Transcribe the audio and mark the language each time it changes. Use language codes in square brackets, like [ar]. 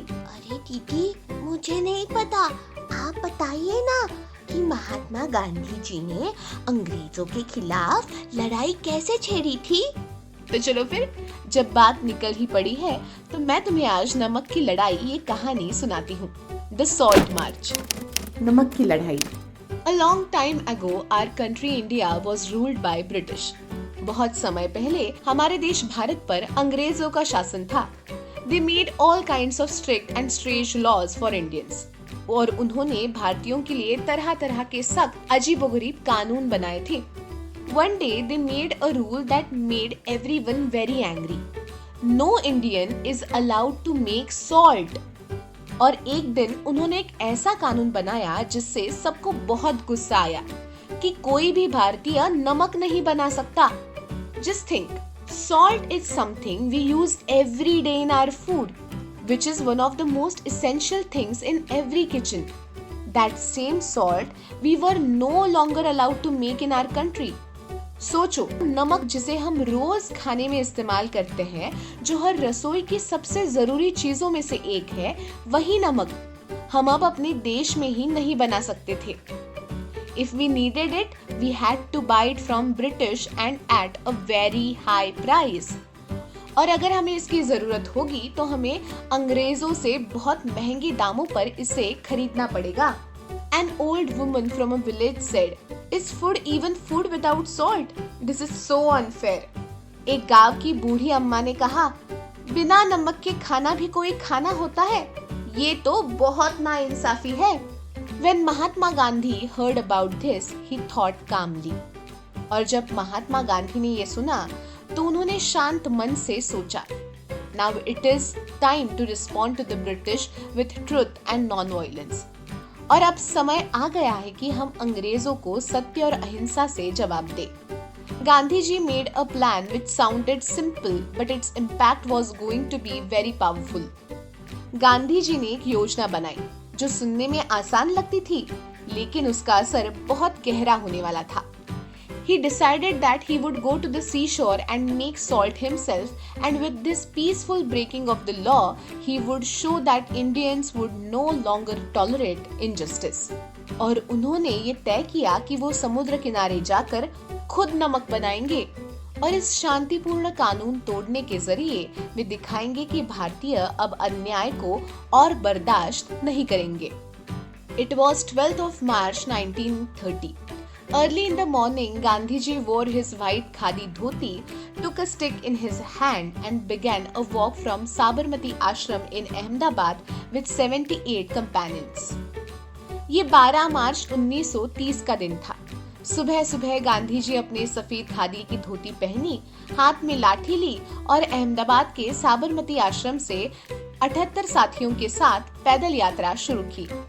[hi] अरे दीदी, मुझे नहीं पता, आप बताइए ना कि महात्मा गांधी जी ने अंग्रेजों के खिलाफ लड़ाई कैसे छेड़ी थी? तो चलो फिर, जब बात निकल ही पड़ी है तो मैं तुम्हें आज नमक की लड़ाई ये कहानी सुनाती हूँ। [en] The salt march. [hi] नमक की लड़ाई। [en] A long time ago, our country India was ruled by British. [hi] बहुत समय पहले हमारे देश भारत पर अंग्रेजों का शासन था। [en] They made all kinds of strict and strange laws for Indians. [hi] और उन्होंने भारतीयों के लिए तरह तरह के सख्त अजीबोगरीब कानून बनाए थे। [en] One day they made a rule that made everyone very angry. No Indian is allowed to make salt. [hi] और एक दिन उन्होंने एक ऐसा कानून बनाया जिससे सबको बहुत गुस्सा आया कि कोई भी भारतीय नमक नहीं बना सकता। [en] Just think, salt is something we use every day in our food, which is one of the most essential things in every kitchen. That same salt we were no longer allowed to make in our country. [hi] सोचो, नमक जिसे हम रोज खाने में इस्तेमाल करते हैं, जो हर रसोई की सबसे जरूरी चीजों में से एक है, वही नमक हम अब अपने देश में ही नहीं बना सकते थे। [en] If we needed it, we had to buy it from British and at a very high price. [hi] और अगर हमें इसकी जरूरत होगी तो हमें अंग्रेजों से बहुत महंगे दामों पर इसे खरीदना पड़ेगा। [en] An old woman from a village said, "Is food even food without salt? This is so unfair." [hi] एक गांव की बूढ़ी अम्मा ने कहा, बिना नमक के खाना भी कोई खाना होता है? ये तो बहुत नाइंसाफी है। [en] When Mahatma Gandhi heard about this, he thought calmly. [hi] और जब महात्मा गांधी ने ये सुना तो उन्होंने शांत मन से सोचा, [en] Now it is time to respond to the British with truth and non-violence. [hi] और अब समय आ गया है कि हम अंग्रेजों को सत्य और अहिंसा से जवाब दें। [en] Gandhi ji made a plan which sounded simple, but its impact was going to be very powerful. [hi] Gandhi ji ने एक योजना बनाई जो सुनने में आसान लगती थी, लेकिन उसका असर बहुत गहरा होने वाला था। [en] He decided that he would go to the seashore and make salt himself, and with this peaceful breaking of the law, he would show that Indians would no longer tolerate injustice. [hi] और उन्होंने ये तय किया कि वो समुद्र किनारे जाकर खुद नमक बनाएंगे और इस शांतिपूर्ण कानून तोड़ने के जरिए वे दिखाएंगे कि भारतीय अब अन्याय को और बर्दाश्त नहीं करेंगे। [en] It was 12th of March 1930. Early in the morning, Gandhiji wore his white khadi dhoti, took a stick in his hand and began a walk from Sabarmati Ashram in Ahmedabad with 78 companions. [hi] ये 12 मार्च 1930 का दिन था। सुबह सुबह गांधी जी अपने सफेद खादी की धोती पहनी, हाथ में लाठी ली और अहमदाबाद के साबरमती आश्रम से 78 साथियों के साथ पैदल यात्रा शुरू की।